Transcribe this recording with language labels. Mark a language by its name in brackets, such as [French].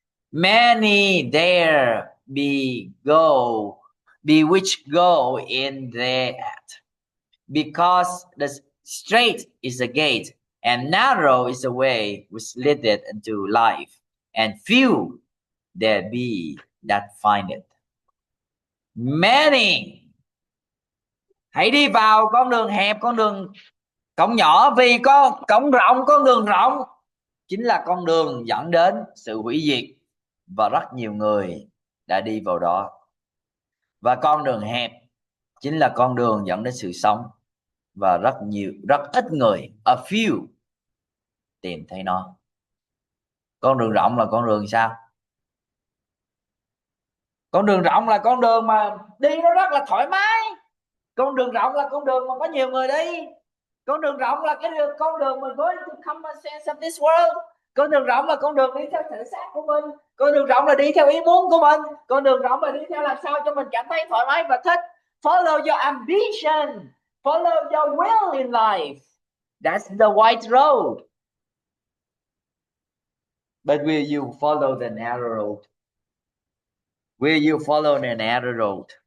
[English] Many there be which go in thereat. Because the straight is the gate, and narrow is the way which leadeth unto life, and few there be that find it. Many. [Vietnamese] Hãy đi vào con đường hẹp, con đường cổng nhỏ, vì con cổng rộng, con đường rộng chính là con đường dẫn đến sự hủy diệt, và rất nhiều người đã đi vào đó. Và con đường hẹp chính là con đường dẫn đến sự sống, và rất ít người, [English] a few, [Vietnamese] tìm thấy nó. Con đường rộng là con đường sao? Con đường rộng là con đường mà đi nó rất là thoải mái. Con đường rộng là con đường mà có nhiều người đi. Con đường rộng là con đường mà [English] going to common sense of this world. [Vietnamese] Con đường rộng là con đường đi theo thể xác của mình. Con đường rộng là đi theo ý muốn của mình. Con đường rộng là đi theo làm sao cho mình cảm thấy thoải mái và thích. [English] Follow your ambition. Follow your will in life. That's the wide road. But will you follow the narrow road? Will you follow the narrow road?